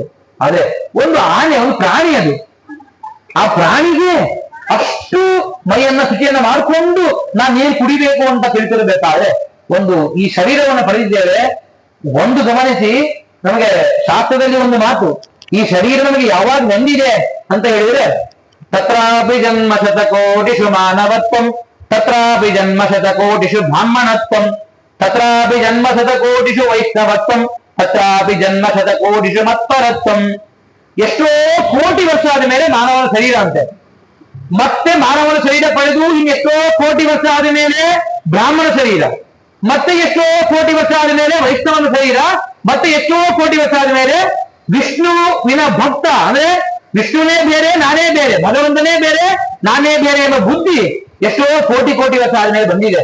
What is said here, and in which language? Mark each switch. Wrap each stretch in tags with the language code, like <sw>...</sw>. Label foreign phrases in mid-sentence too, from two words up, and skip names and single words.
<kn>ಆದ್ರೆ ಒಂದು ಆನೆ ಒಂದು ಪ್ರಾಣಿ, ಅದು ಆ ಪ್ರಾಣಿಗೆ ಅಷ್ಟು ಮೈಯನ್ನ ಶುಚಿಯನ್ನ ಮಾಡಿಕೊಂಡು ನಾನು ನೀರು ಕುಡಿಬೇಕು ಅಂತ ತಿಳ್ತಿರ್ಬೇಕಾದ್ರೆ ಒಂದು ಈ ಶರೀರವನ್ನು ಪಡೆದಿದ್ದೇವೆ. ಒಂದು ಗಮನಿಸಿ, ನಮಗೆ ಶಾಸ್ತ್ರದಲ್ಲಿ ಒಂದು ಮಾತು, ಈ ಶರೀರ ನಮಗೆ ಯಾವಾಗ ಬಂದಿದೆ ಅಂತ ಹೇಳಿದ್ರೆ,</kn> <sa>ತತ್ರಾಪಿ ಜನ್ಮ ಶತಕೋಟಿಷು ಮಾನವತ್ವಂ ತತ್ರಾಪಿ ಜನ್ಮ ಶತಕೋಟಿಷು ಬ್ರಾಹ್ಮಣತ್ವಂ ತತ್ರಾಪಿ ಜನ್ಮ ಶತಕೋಟಿಷು ವೈಷ್ಣವತ್ವಂ ತತ್ರಾಪಿ ಜನ್ಮ ಶತಕೋಟಿಷು ಮತ್ಪರತ್ವಂ.</sa> <kn>ಎಷ್ಟೋ ಕೋಟಿ ವರ್ಷ ಆದ ಮೇಲೆ ಮಾನವನ ಶರೀರ ಅಂತೆ. ಮತ್ತೆ ಮಾನವನ ಶರೀರ ಪಡೆದು ಇನ್ನೆಷ್ಟೋ ಕೋಟಿ ವರ್ಷ ಆದ ಮೇಲೆ ಬ್ರಾಹ್ಮಣ ಶರೀರ, ಮತ್ತೆ ಎಷ್ಟೋ ಕೋಟಿ ವರ್ಷ ಆದ ಮೇಲೆ ವೈಷ್ಣವನ ಶರೀರ, ಮತ್ತೆ ಎಷ್ಟೋ ಕೋಟಿ ವರ್ಷ ಆದ ಮೇಲೆ ವಿಷ್ಣುವಿನ ಭಕ್ತ, ಅಂದ್ರೆ ವಿಷ್ಣುವೇ ಬೇರೆ ನಾನೇ ಬೇರೆ, ಭಗವಂತನೇ ಬೇರೆ ನಾನೇ ಬೇರೆ ಎಂಬ ಬುದ್ಧಿ ಎಷ್ಟೋ ಕೋಟಿ ಕೋಟಿ ವರ್ಷ ಆದ್ಮೇಲೆ ಬಂದಿದೆ.</kn>